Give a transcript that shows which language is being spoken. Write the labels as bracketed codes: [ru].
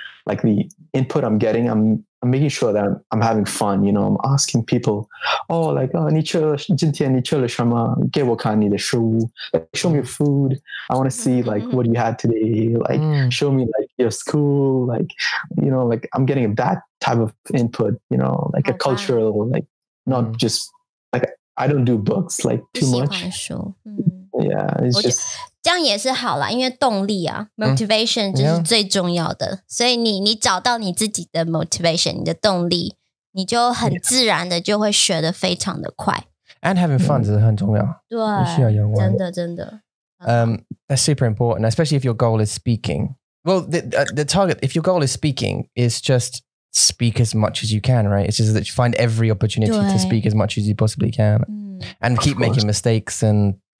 [en] like the input I'm getting I'm making sure that I'm having fun I'm asking people like [zh] 你吃了今天你吃了什么给我看你的食物 [en] like, show me your food I want to see like what you had today like show me like your school like like I'm getting that type of input like a cultural like not just like I don't do books like too much yeah it's just [zh] 这样也是好啦因为动力啊 motivation 就是最重要的所以你找到你自己的 motivation 你的动力你就很自然的就会学得非常的快 [en] and having fun [zh] 是很重要对真的 [en] that's super important especially if your goal is speaking well the target if your goal is speaking is just speak as much as you can right it's just that you find every opportunity to speak as much as you possibly can and keep making mistakes and